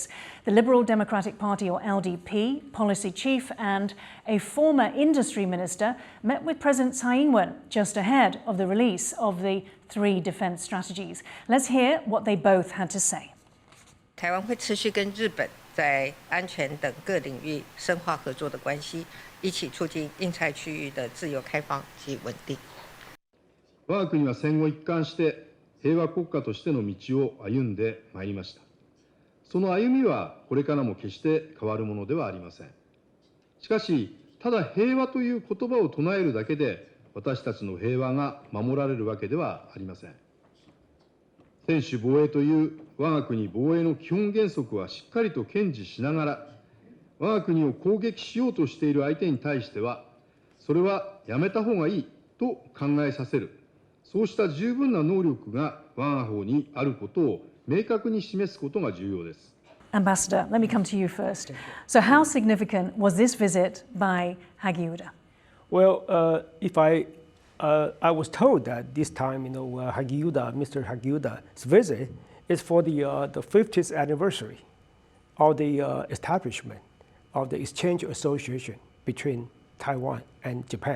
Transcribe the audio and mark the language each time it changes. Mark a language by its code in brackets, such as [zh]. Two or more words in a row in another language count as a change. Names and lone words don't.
[en] The Liberal Democratic Party, or LDP, policy chief and a former industry minister met with President Tsai Ing-wen just ahead of the release of the 3 defense strategies. Let's hear what they both had to say. [zh] 台湾会持续跟日本在安全等各领域深化合作的关系，一起促进印太区域的自由开放及稳定。 [ja] 我が国は戦後一貫して平和国家としての道を歩んでまいりました。その歩みはこれからも決して変わるものではありません。しかし、ただ平和という言葉を唱えるだけで私たちの平和が守られるわけではありません。専守防衛という我が国防衛の基本原則はしっかりと堅持しながら、我が国を攻撃しようとしている相手に対しては、それはやめた方がいいと考えさせる、そうした十分な能力が我が方にあることを明確に示すことが重要です。 [en] Ambassador, let me come to you first. So how significant was this visit by Hagiuda? Well, I was told that this time, Hagiuda, Mr. Hagiuda's visit is for the 50th anniversary of the establishment of the Exchange Association between Taiwan and Japan.